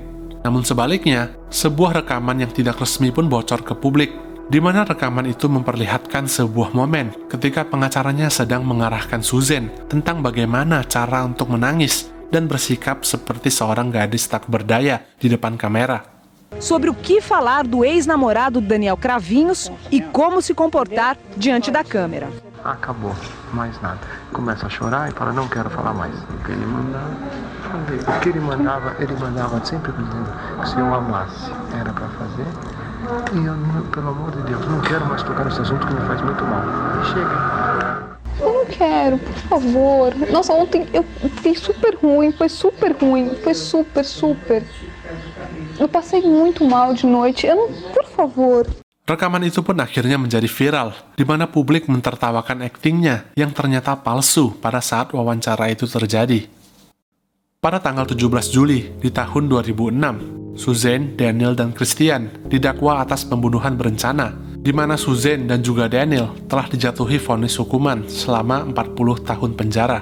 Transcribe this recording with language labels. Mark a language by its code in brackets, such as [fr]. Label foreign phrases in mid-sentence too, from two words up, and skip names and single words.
[id] Namun sebaliknya, sebuah rekaman yang tidak resmi pun bocor ke publik, di mana rekaman itu memperlihatkan sebuah momen ketika pengacaranya sedang mengarahkan Susan tentang bagaimana cara untuk menangis dan bersikap seperti seorang gadis tak berdaya di depan kamera. [pt] Sobre o que falar do ex-namorado Daniel Kravinhos e como se comportar diante da câmera. Acabou, mais nada. Começa a chorar e fala, não quero falar mais. O que ele mandava sempre dizendo que se eu amasse era para fazer. E eu, pelo amor de Deus, não quero mais tocar nesse assunto que me faz muito mal. Chega. Eu não quero, por favor. Nossa, ontem eu fiquei super ruim, foi super ruim, foi super. Eu passei muito mal de noite. Por favor. [id] Rekaman itu pun akhirnya menjadi viral, di mana publik mentertawakan aktingnya yang ternyata palsu pada saat wawancara itu terjadi. Pada tanggal 17 Juli di tahun 2006, Suzanne, Daniel, dan Christian didakwa atas pembunuhan berencana, di mana Suzanne dan juga Daniel telah dijatuhi vonis hukuman selama 40 tahun penjara.